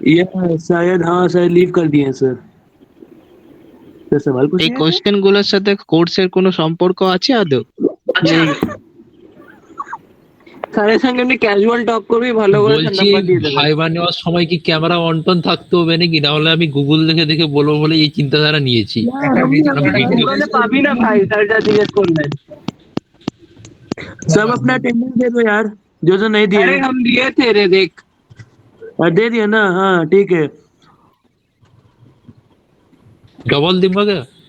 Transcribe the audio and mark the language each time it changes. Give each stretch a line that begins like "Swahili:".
Hindi: Yeah, शायद हाँ शायद लीव कर दिए सर। तो सवाल पूछिए।
Bangla: এই কোশ্চেন গুলোর সাথে কোর্সের কোনো সম্পর্ক আছে আদৌ? স্যারের সঙ্গে এমনি ক্যাজুয়াল টক করবি, ভালো করে বলছি নাম্বার দিয়ে দেবে। ভাইবা নেওয়ার সময় কি ক্যামেরা অন টন থাকতে হবে নাকি, না হলে আমি গুগল দেখে দেখে বলবো বলে এই চিন্তাধারা নিয়েছি। গুগলে পাবি না ভাই, স্যার যা জিজ্ঞেস করলেন।
Hindi: सब अपना अटेंडेंस दे दो यार, जो जो नहीं दिए। अरे हम दिए थे रे, देख दे दिया ना, हाँ ठीक है। डबल दिमाग है।